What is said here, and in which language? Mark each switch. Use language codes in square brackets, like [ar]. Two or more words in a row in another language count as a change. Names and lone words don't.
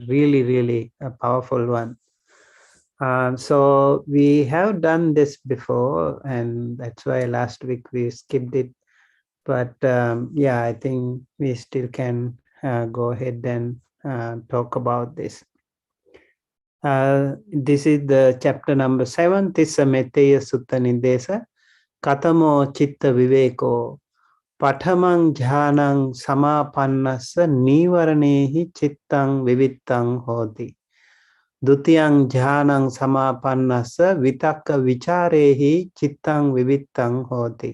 [en] Really, really a powerful one. So we have done this before, and that's why last week we skipped it. But yeah, I think we still can go ahead and talk about this. This is the chapter number 7. [pi] Tissa Metteya Sutta Nidesa. Katamo Chitta Viveko. Pathamang Jhanang Samapannasa Nivaranehi Chittang Vivittang Hoti. Dutiyang Jhanang Samapannasa Vitakka Vicharehi Chittang Vivittang Hoti.